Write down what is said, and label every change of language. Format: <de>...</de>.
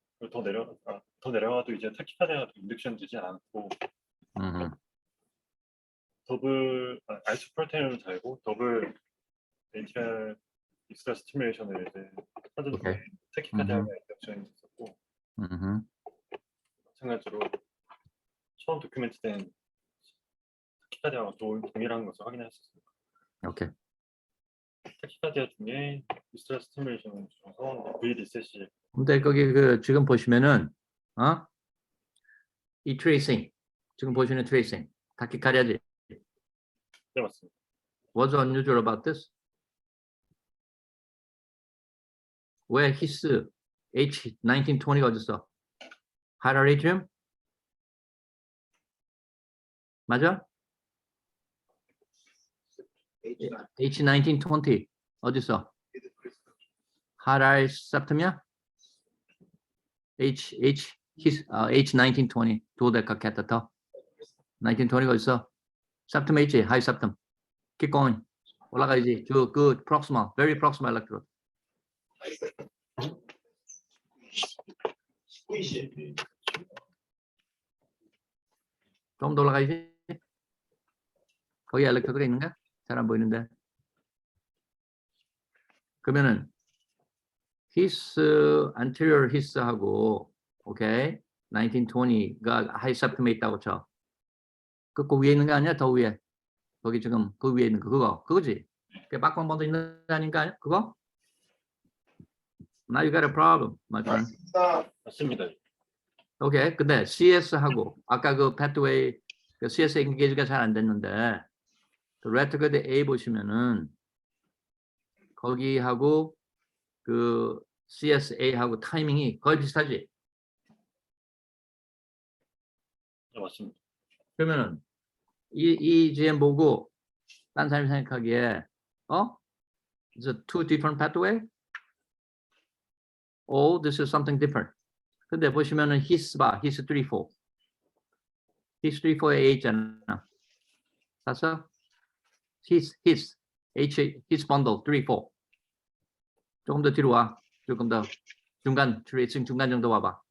<ko>더 내려가도 이제 타키카디아가 인덕션 되지 않고 더블 아이소프로테인으로 달고 더블 ATR 익스트라 스티뮬레이션을 이제 하던 중에 타키카디아가 인덕션이 됐었고 마찬가지로 처음 도큐멘트된 타키카디아와 동일한 것을 확인했었습니다. 오케이. 타키카디아 중에 익스트라 스티뮬레이션을 중에서 VD셋이 근데 거기 그 지금 보시면은 이 트레이싱 지금 보시는 트레이싱 타키카디아지. 네, 맞습니다.</ko> <en>What's unusual about this?</en> <ko>왜 히스 H1920가 어딨어?</ko> <en>Higher atrium?</en> <ko>맞아? H1920 어딨어?</ko> <en>Higher septum이야?</en> <ko>H1920 두오데카 캐테터 1920가 어딨어?</ko> <en>septum H, high septum. Keep going.</en> <ko>올라가야지.</ko> <en>Good. Proximal. Very proximal electrode.</en> <ko>좀 더 올라가야지. 거기 엘렉트로드가 있는가? 잘 안 보이는데. 그러면은 his anterior his하고 오케이 1920가 high septum에 있다고 쳐. 그 위에 있는 거 아니야? 더 위에. 거기 지금 그 위에 있는 거 그거지. 그 박광번도 있는 거 아닌가? 그거?</ko> <en>Now you got a problem, my friend.</en> <ko>맞습니다. 오케이. 근데 CS하고 아까 그 pathway 그 CS 엔게이지가 잘 안 됐는데 그 레트코드 A 보시면은 거기하고 그 CSA하고 타이밍이 거의 비슷하지. 네, 맞습니다. 그러면은 이 EGM 보고 딴 사람이 생각하기에</ko> <en>It's a two different pathway? Oh, this is something different.</en> <ko>근데 보시면은 his 봐, his 3, 4. his 3, 4에 A 있잖아. 봤어? his his bundle 3, 4. 조금 더 뒤로 와. 조금 더 중간 트레이싱 중간 정도 와봐.</ko>